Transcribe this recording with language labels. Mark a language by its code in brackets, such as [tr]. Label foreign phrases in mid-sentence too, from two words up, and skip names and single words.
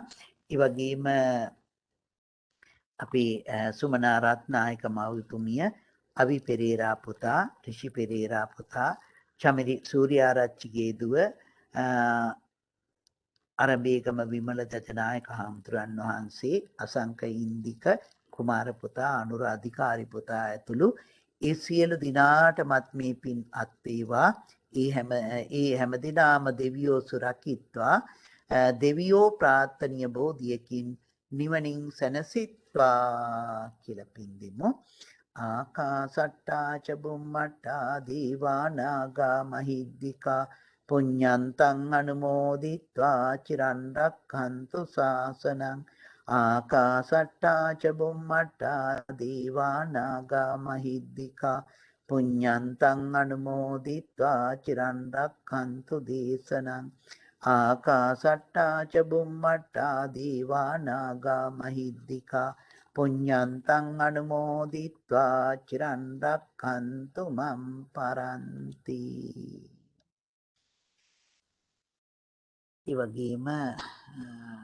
[si] ඒ වගේම අපේ සුමනා රත්නායක මව්තුමිය, අවි පෙරේරා පුතා, ඍෂි පෙරේරා පුතා, චමිරි සූර්යාරච්චිගේ දුව, අරබේගම විමල දජනායක හාමුදුරන් වහන්සේ, අසංක ඉන්දික කුමාර පුතා, අනුර අධිකාරි පුතා ඇතුළු ඒ සියලු දිනාටමත් මේ පින් අත් වේවා. ඒ හැම දිනාම දෙවියෝ සුරකිත්වා. දෙවියෝ ප්‍රාර්ථනීය බෝධියකින් නිවනින් සැනසෙත්වා කියලා පින් දෙමු. [pi] ආකාසට්ටා ච බුම්මට්ටා දීවා නාග මහිද්దికා පුඤ්ඤන්තං අනුමෝදිත්වා චිරන් රක්ඛන්තු ශාසනං. ආකාසට්ටා ච බුම්මට්ටා දීවා නාග මහිද්దికා පුඤ්ඤන්තං අනුමෝදිත්වා චිරන් රක්ඛන්තු දේශනං. ආකාසට්ටා ච බුම්මට්ටා දීවා නාග මහිද්దికා පුඤ්ඤන්තං අනුමෝදිත්වා චිරන් රක්ඛන්තු මම් පරන්ති. [si] ඒ වගේම